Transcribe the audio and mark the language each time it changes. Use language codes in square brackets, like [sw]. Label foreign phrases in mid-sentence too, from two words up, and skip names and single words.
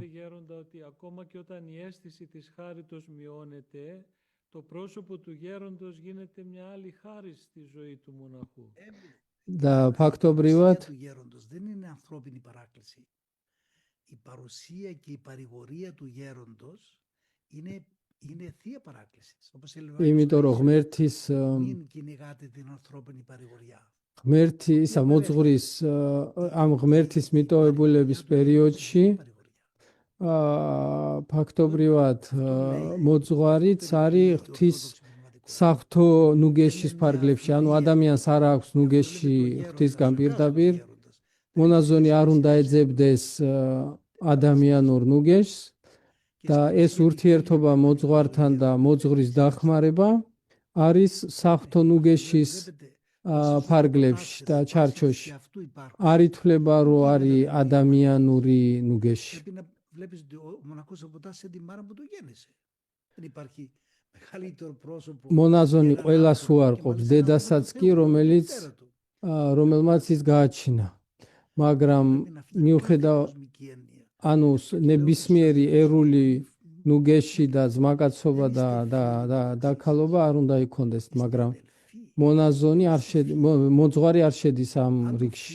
[el] ότι ακόμα και όταν η αίσθηση της χάριτος μειώνεται, το πρόσωπο του γέροντος γίνεται μια άλλη χάρη στη ζωή του μοναχού. [ka] და ფაქტობრივად [el] δεν είναι ανθρώπινη παράκληση. Η παρουσία και η παρηγορία του γέροντος είναι θεία παράκληση. [ka] იმიტომ რომ ღმერთის [el] μην κυνηγάτε την ανθρώπινη παρηγοριά. [ka] ღმერთი ისა მოძღვრის ამ ღმერთის მიტოვებულების პერიოდში ფაქტობრივად მოძღვარიც არის ღვთის საფრთხო ნუგეშის ფარგლებში, ანუ ადამიანს არ აქვს ნუგეში ღვთისგან პირდაპირ, მონაზონი არ უნდა ეძებდეს ადამიანურ ნუგეშს და ეს ურთიერთობა მოძღვართან და მოძღვრის დახმარება არის საფრთხო ნუგეშის ფარგლებში და ჩარჩოში. არ ითვლება რომ არის ადამიანური ნუგეში. [el] Βλέπεις ότι ο μοναχός αποτάσσει σε την μάνα που το γέννησε. Δεν υπάρχει μεγαλύτερο πρόσωπο. [ka] მონაზონი ყველას უარყოფს, დედასაც კი, რომელმაც ის გააჩინა. მაგრამ მიუხედავად ანუ ნებისმიერი ერული ნუგეში და ძმაკაცობა და ქალობა არ უნდა იქონდეს, მაგრამ მონაზონი მოძღვარი არ შედის ამ რიგში.